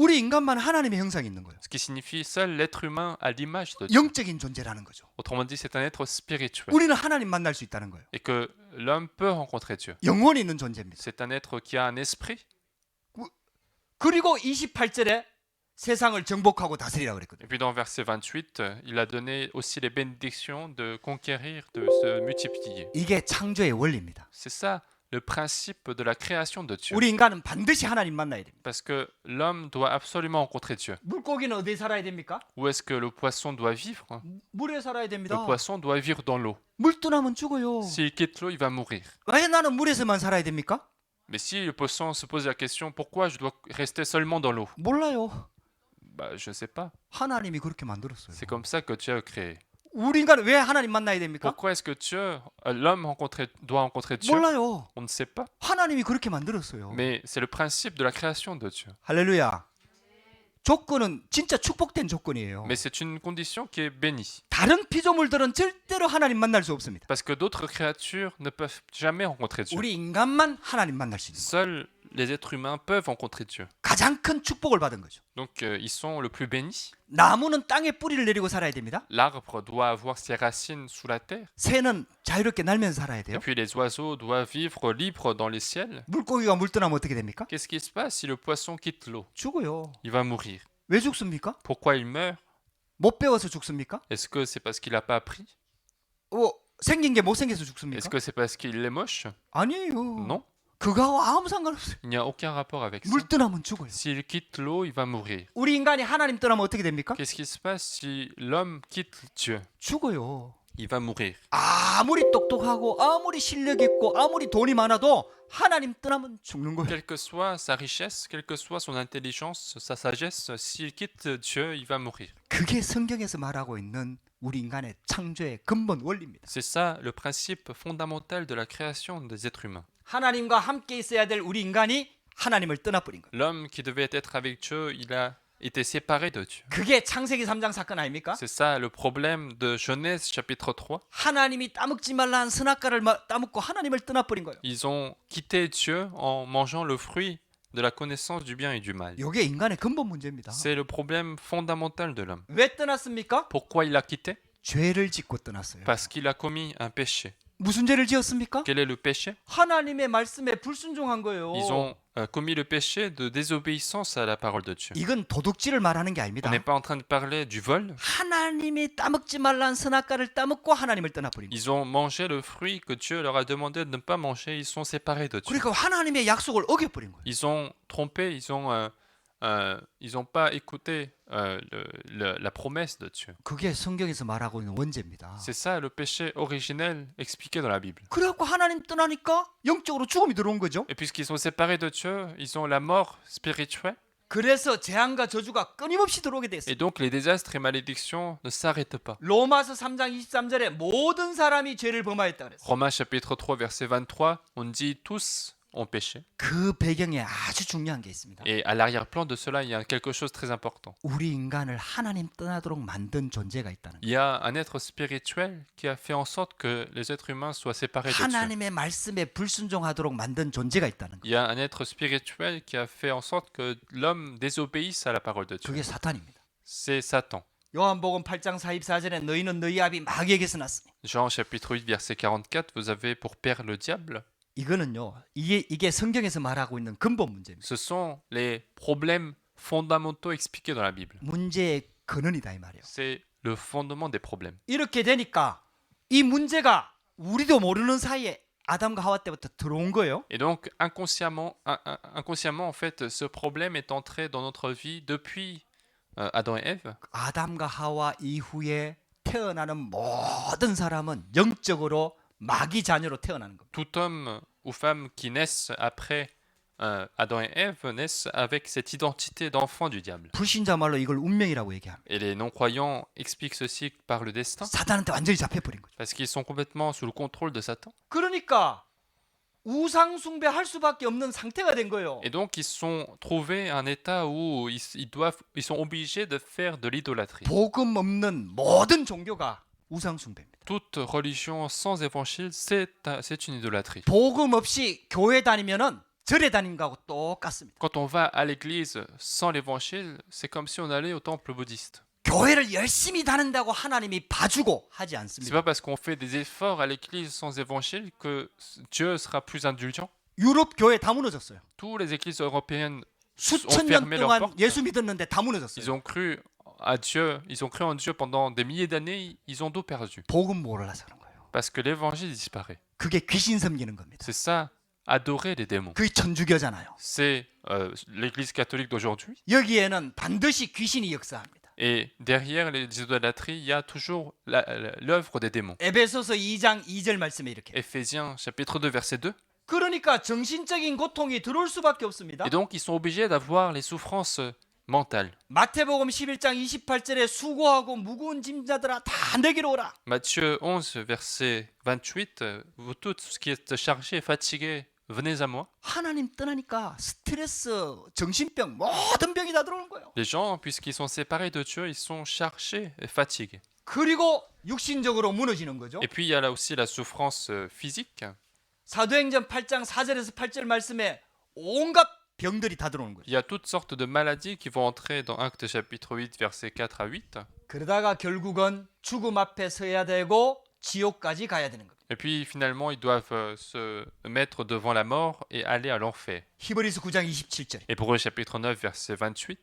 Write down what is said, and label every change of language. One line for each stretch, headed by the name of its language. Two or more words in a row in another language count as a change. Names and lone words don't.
Korean: 우리 인간만 하나님의 형상이 있는 거예요.
French: Ce qui signifie seul l'être humain a l'image de Dieu.
Korean: 영적인 존재라는 거죠.
French: Autrement dit, c'est un être spirituel.
Korean: 우리는 하나님 만날 수 있다는 거예요.
French: Et que l'homme peut rencontrer Dieu.
Korean: 영혼이 있는 존재입니다.
French: C'est un être qui a un esprit.
Korean: 그리고 28절에 세상을 정복하고 다스리라 그랬거든요.
French: Et puis dans verset 28, il a donné aussi les bénédictions de conquérir, de se multiplier.
Korean: 이게 창조의 원리입니다.
French: C'est ça le principe de la création de Dieu.
Korean: 우리 인간은 반드시 하나님 만나야 됩니다.
French: Parce que l'homme doit absolument rencontrer Dieu.
Korean: 물고기는 어디에 살아야 됩니까?
French: Où est-ce que le poisson doit vivre?
Korean: 물에 살아야
French: Le
Korean: 됩니다.
French: poisson doit vivre dans l'eau.
Korean: 물 떠나면 죽어요.
French: S'il quitte l'eau, il va mourir.
Korean: 왜 나는 물에서만 살아야 됩니까?
French: Mais si le poisson se pose la question, pourquoi je dois rester seulement dans l'eau?
Korean: 몰라요.
French: Bah, je ne sais pas.
Korean: 하나님이 그렇게 만들었어요.
French: C'est comme ça que Dieu a créé.
Korean: 우리 인간은 왜 하나님 만나야 됩니까?
French: Pourquoi est-ce que l'homme doit rencontrer Dieu?
Korean: 몰라요.
French: On ne sait pas.
Korean: 하나님이 그렇게 만들었어요.
French: Mais c'est le principe de la création de Dieu.
Korean: 할렐루야. 조건은 진짜 축복된 조건이에요.
French: Mais c'est une condition qui est bénie.
Korean: 다른 피조물들은 절대로 하나님 만날 수 없습니다.
French: Parce que d'autres créatures ne peuvent jamais rencontrer Dieu.
Korean: 우리 인간만 하나님 만날 수 있는 거예요.
French: Seuls les êtres humains peuvent rencontrer Dieu.
Korean: 가장 큰 축복을 받은 거죠.
French: Donc ils sont le plus bénis.
Korean: 나무는 땅에 뿌리를 내리고 살아야 됩니다.
French: L'arbre doit avoir ses racines sous la terre.
Korean: 새는 자유롭게 날면서 살아야
French: Et
Korean: 돼요.
French: puis les oiseaux doivent vivre libres dans les ciels.
Korean: 물고기가 물 떠나면 어떻게 됩니까?
French: Qu'est-ce qui se passe si le poisson quitte l'eau?
Korean: 죽어요.
French: Il va mourir.
Korean: 왜 죽습니까?
French: Pourquoi il meurt?
Korean: 못 배워서 죽습니까?
French: Est-ce que c'est parce qu'il n'a pas appris?
Korean: 생긴 게 못생겨서
French: Est-ce
Korean: 죽습니까?
French: que c'est parce qu'il est moche?
Korean: 아니에요.
French: Non,
Korean: 그거하고 아무 상관없어요.
French: il n'y a aucun rapport avec ça.
Korean: 물 떠나면 죽어요.
French: S'il quitte l'eau, il va mourir.
Korean: 우리 인간이 하나님 떠나면 어떻게 됩니까?
French: Qu'est-ce qui se passe si l'homme quitte Dieu?
Korean: 죽어요.
French: Il va mourir.
Korean: 아무리 똑똑하고 아무리 실력 있고 아무리 돈이 많아도 하나님 떠나면 죽는 거예요.
French: Quelle que soit sa richesse, quelle que soit son intelligence, sa sagesse, s'il quitte Dieu, il va mourir.
Korean: 그게 성경에서 말하고 있는 우리 인간의 창조의 근본 원리입니다.
French: C'est ça le principe fondamental de la création des êtres humains.
Korean: 하나님과 함께 있어야 될 우리 인간이 하나님을 떠나버린 거예요.
French: L'homme qui devait être avec Dieu, il a été séparé de Dieu.
Korean: 그게 창세기 3장 사건 아닙니까?
French: C'est ça le problème de Genèse chapitre 3.
Korean: 하나님이 따먹지 말라 한 선악과를 따먹고 하나님을 떠나버린 거예요.
French: Ils ont quitté Dieu en mangeant le fruit de la connaissance du bien et du mal.
Korean: 이게 인간의 근본 문제입니다.
French: C'est le problème fondamental de l'homme.
Korean: 왜 떠났습니까?
French: Pourquoi il a quitté?
Korean: 죄를 짓고 떠났어요.
French: Parce qu'il a commis un péché.
Korean: 무슨 죄를 지었습니까?
French: Quel est le péché?
Korean: 하나님의 말씀에 불순종한 거예요.
French: Ils ont commis le péché de désobéissance à la parole de Dieu.
Korean: 이건 도둑질을 말하는 게
French: On
Korean: 아닙니다.
French: n'est pas en train de parler du vol.
Korean: 하나님이 따먹지 말라는 선악과를 따먹고 하나님을 떠나버린 거예요.
French: Ils ont mangé le fruit que Dieu leur a demandé de ne pas manger. Ils sont séparés de Dieu.
Korean: 그러니까 하나님의 약속을 어겨버린 거예요.
French: Ils ont trompé, ils ont pas écouté la promesse de Dieu.
Korean: 그게 성경에서 말하고 있는 원죄입니다.
French: C'est ça le péché originel expliqué dans la Bible.
Korean: 그래갖고 하나님 떠나니까 영적으로 죽음이 들어온 거죠.
French: Et puisqu'ils sont séparés de Dieu, ils ont la mort spirituelle.
Korean: 그래서 재앙과 저주가 끊임없이 들어오게 됐어요.
French: Et donc les désastres et malédictions ne s'arrêtent pas.
Korean: 로마서 3장 23절에 모든 사람이 죄를 범하였다 그랬어요.
French: Romains chapitre 3 verset 23, on dit tous ont péché.
Korean: 그 배경에 아주 중요한 게 있습니다.
French: Et à l'arrière-plan de cela, il y a quelque chose de très important.
Korean: 우리 인간을 하나님 떠나도록 만든 존재가 있다는 거예요.
French: Il y a un être spirituel qui a fait en sorte que les êtres humains soient séparés de Dieu.
Korean: 하나님의 말씀에 불순종하도록 만든 존재가 있다는 거예요.
French: Il y a un être spirituel qui a fait en sorte que l'homme désobéisse à la parole de Dieu.
Korean: 그게 사탄입니다.
French: C'est Satan.
Korean: 요한복음 8장 44절에 너희는 너희 아비 마귀에게서 났으니.
French: Jean chapitre 8 verset 44, vous avez pour père le diable.
Korean: 이거는요. 이게 성경에서 말하고 있는 근본 문제입니다.
French: Ce sont les problèmes fondamentaux expliqués dans la Bible.
Korean: 문제의 근원이다 이 말이에요.
French: C'est le fondement des problèmes.
Korean: 이렇게 되니까 이 문제가 우리도 모르는 사이에 아담과 하와 때부터 들어온 거예요.
French: Et donc inconsciemment en fait, ce problème est entré dans notre vie depuis Adam et Ève.
Korean: 아담과 하와 이후에 태어나는 모든 사람은 영적으로 마귀 자녀로 태어나는 겁니다.
French: Tout homme ou femme qui naissent après Adam et Ève naissent avec cette identité d'enfant du diable.
Korean: 불신자 말로 이걸 운명이라고 얘기합니다.
French: Et les non-croyants expliquent ceci par le destin,
Korean: 사탄한테 완전히 잡혀버린 거죠.
French: parce qu'ils sont complètement sous le contrôle de Satan.
Korean: 그러니까 우상 숭배할 수밖에 없는 상태가 된 거예요.
French: Et donc ils sont trouvés à un état où ils sont obligés de faire de l'idolâtrie.
Korean: 복음 없는 모든 종교가 우상 숭배입니다.
French: Toute religion sans évangile, c'est une idolâtrie.
Korean: 복음 없이 교회 다니면은 절에 다닌 거하고 똑같습니다.
French: Quand on va à l'église sans l'évangile, c'est comme si on allait au temple bouddhiste.
Korean: 교회를 열심히 다닌다고 하나님이 봐주고 하지
French: C'est
Korean: 않습니다.
French: pas parce qu'on fait des efforts à l'église sans évangile que Dieu sera plus indulgent.
Korean: 유럽 교회 다 무너졌어요.
French: Toutes les églises européennes ont
Korean: 수천 년
French: fermé leurs
Korean: 동안
French: portes.
Korean: 예수 믿었는데 다 무너졌어요.
French: Ils ont cru à Dieu, ils ont cru en Dieu pendant des milliers d'années, ils ont tout perdu.
Korean: 복음 몰라서 그런 거예요.
French: Parce que l'évangile disparaît.
Korean: 그게 귀신 섬기는 겁니다.
French: C'est ça, adorer les démons.
Korean: 그게 천주교잖아요.
French: C'est l'église catholique d'aujourd'hui.
Korean: 여기에는 반드시 귀신이 역사합니다.
French: Et derrière les idolâtries, il y a toujours l'œuvre des démons.
Korean: 에베소서 2장 2절 말씀에 이렇게.
French: Éphésiens chapitre 2 verset 2.
Korean: 그러니까 정신적인 고통이 들어올 수밖에 없습니다.
French: Et donc ils sont obligés d'avoir les souffrances mentales.
Korean: 마태복음 11장 28절에 수고하고 무거운 짐자들아 다 내게로 오라.
French: Matthieu 11 verset 28, vous tous qui êtes chargés et fatigués, venez à moi.
Korean: 하나님 떠나니까 스트레스, 정신병 모든 병이 다 들어오는 거예요.
French: Les gens, puisqu'ils sont séparés de Dieu, ils sont chargés et fatigués.
Korean: 그리고 육신적으로 무너지는 거죠.
French: Et puis il y a là aussi la souffrance physique.
Korean: 사도행전 8장 4절에서 8절 말씀에 온갖 병들이 다 들어오는 거죠.
French: Il y a toutes sortes de maladies qui vont entrer dans Actes chapitre 8 verset 4 à 8.
Korean: 그러다가 결국은 죽음 앞에 서야 되고 지옥까지 가야 되는 겁니다.
French: Et puis finalement, ils doivent se mettre devant la mort et aller à l'enfer.
Korean: 히브리서 9장 27절.
French: Hébreux chapitre 9 verset 28.